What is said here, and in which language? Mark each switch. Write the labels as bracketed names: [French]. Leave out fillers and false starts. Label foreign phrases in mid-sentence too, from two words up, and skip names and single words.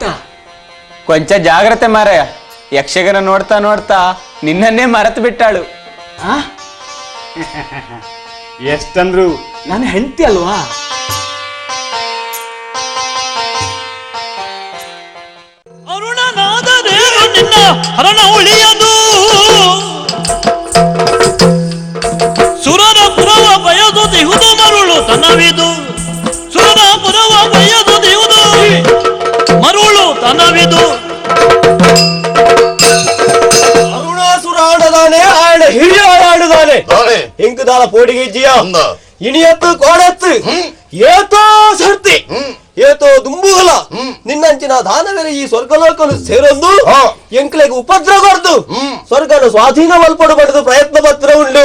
[Kannada] ಕೊಂಚ ಜಾಗ್ರತೆ ಮಾರಾಯ, ಯಕ್ಷಗಾನ ನೋಡ್ತಾ ನೋಡ್ತಾ ನಿನ್ನನ್ನೇ ಮರೆತು ಬಿಟ್ಟಾಳು. ಎಷ್ಟಂದ್ರು ನನ್ನ ಹೆಂಡತಿ ಅಲ್ವಾ? ಅರುಣನಾದರೇನು ನಿನ್ನ ಹರಣ ಉಳಿಯದು, ಸುರರ ಪುರವ ಬಯದು ದಿಹುದು ಮರುಳು ತನವಿದು, ಸುರರ ಪುರವ ಬಯದು ದಿಹುದು ಮರುಳು ತನವಿದು. [Tulu] ಅರುಣಾಸುರ ಆಡದಾನೆ, ಆಡ ಹಿರಿಯ ಆಡುದಾನೆ, ಇಂಕುದಾಲ ಪೋಡಿಗೆ ಜಿಯ ಇಣಿಯತ್ತು ಕೋಣೆತ್ತು ಏತೋ ಸರ್ತಿ ಏತೋ ದುಂಬುಗಲ ನಿನ್ನಂಚಿನ ದಾನವೇರೆ ಈ ಸ್ವರ್ಗಲೋಕನು ಸೇರೊಂದು ಎಂಕ್ಲೆಗೆ ಉಪದ್ರವರ್ದು ಸ್ವರ್ಗನ ಸ್ವಾಧೀನ ಮಲ್ಪಡಬಾರದು ಪ್ರಯತ್ನ ಪತ್ರ ಉಂಡು.